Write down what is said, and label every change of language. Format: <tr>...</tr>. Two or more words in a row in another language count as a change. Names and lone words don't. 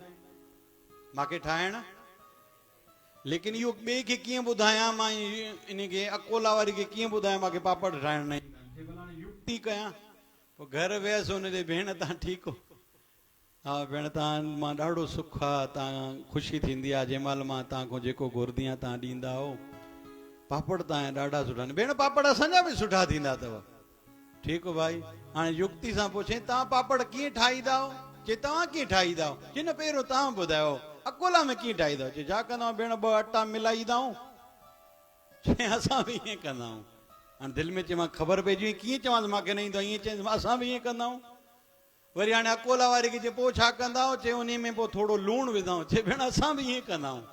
<sd>मूंखे ठाहिण, लेकिन इहो ॿिए खे कीअं ॿुधायां मां, इन खे अकोला वारी खे कीअं ॿुधायां मूंखे पापड़ ठाहिण न ईंदा आहिनि? युक्ति कयां। पोइ घर वियसि, हुन चई भेण तव्हां ठीकु हो? हा भेण तव्हां मां ॾाढो सुख आहे, तव्हां ख़ुशी थींदी आहे जंहिं महिल मां तव्हांखां जेको घुरंदी आहियां तव्हां ॾींदा हो। पापड़ तव्हांजा ॾाढा सुठा आहिनि। भेण पापड़ असांजा बि सुठा थींदा अथव। ठीक हो भाई। हाँ युक्ति से पूछे ता पापड़ की ठाई दाओ जे तव्हां कीअं ठाहींदा जिन पहिरियों तव्हां ॿुधायो अकोला में कीअं ठाहींदा जे छा कंदा भेण ॿ अटा मिलाईंदा असां बि ईअं कंदा आहियूं। हाणे दिलि में चयो ख़बर पइजी कीअं चवांसि मूंखे न ईंदो ईअं चई असां बि ईअं कंदा आहियूं। वरी हाणे अकोला वारे खे चए पोइ छा कंदा चए उन में पोइ थोरो लूणु विझूं चए भेण असां बि ईअं कंदा आहियूं।</sd>